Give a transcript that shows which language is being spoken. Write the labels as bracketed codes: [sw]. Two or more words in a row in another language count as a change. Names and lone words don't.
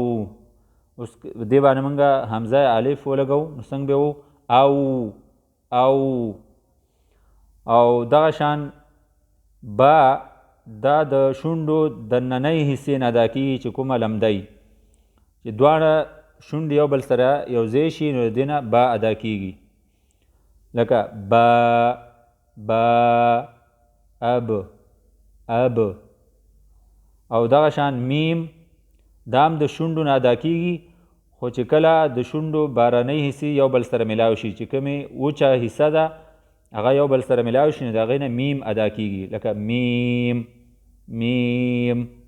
[ps] اوس دې باندې موږ حمزه الف ولګو نو څنګه به وو او او او دغه شان با دا د شونډو د نننۍ حصې نه ادا کیږي چې کومه لمدی چې دواړه شونډې یو بل سره یو ځای شي نو د دې نه با ادا کیږي لکه با با اب اب. او دغه شان میم دام د شونډو نه ادا کیږي خو چې کله د شونډو بارنۍ حصې یو بل سره ملاو شي چې کومې وچه حصه ده هغه یو بل سره ملاو شي نو د هغې نه میم ادا کیږي لکه میم میم